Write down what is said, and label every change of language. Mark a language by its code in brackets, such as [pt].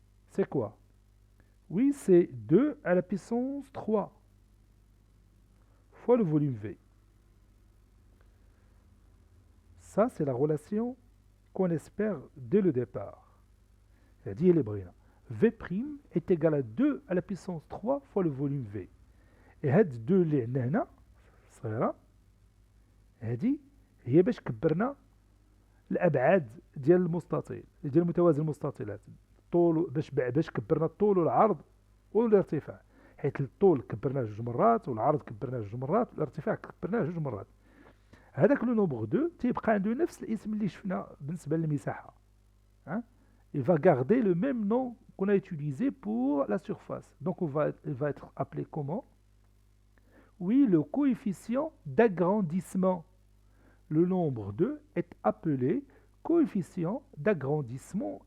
[fr] C'est quoi? Oui, c'est 2 à la puissance 3 fois le volume V. Ça, c'est la relation qu'on espère dès le départ. C'est-à-dire les brillants. V' est égal à 2 à la puissance 3 fois le volume V. Et [ar] هاد 2 اللي عندنا هنا صغيرة هادي هي باش كبرنا الأبعاد ديال المستطيل ديال متوازي المستطيلات. الطول باش كبرنا الطول والعرض والارتفاع، حيث الطول كبرناه جوج مرات والعرض كبرناه جوج مرات والارتفاع كبرناه جوج مرات. هذاك لو نومبر 2 تيبقى عنده نفس الاسم اللي شفنا بالنسبة للمساحة. [fr] Il va garder le même nom qu'on a utilisé pour la surface. Donc il va être appelé comment? Oui, le coefficient d'agrandissement. Le nombre 2 est appelé coefficient d'agrandissement.